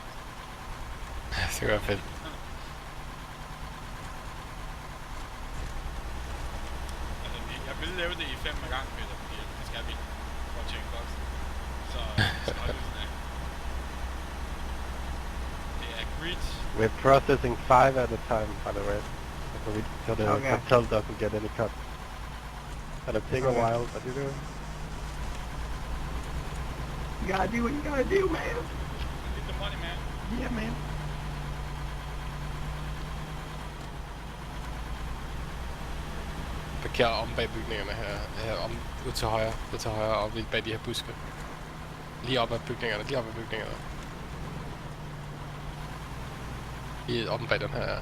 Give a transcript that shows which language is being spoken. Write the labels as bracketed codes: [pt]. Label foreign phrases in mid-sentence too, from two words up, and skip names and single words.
[da] Det kan være fedt. Altså, jeg vil lave det i 5 ad gangen, Peter, fordi det skal vi for at tjekke boksen. Så hold det sådan af. Det er greed. [en] We're processing 5 at a time, by the way. So the cartel doesn't get any cut. That'll take a while, but you do. You gotta do what you gotta do, man. Get the money, man. Yeah, man. [da] Parker om bag bygningerne her om ud til højre, og bag de her buske. Lige op ad bygningerne, Lige oppe bag den her.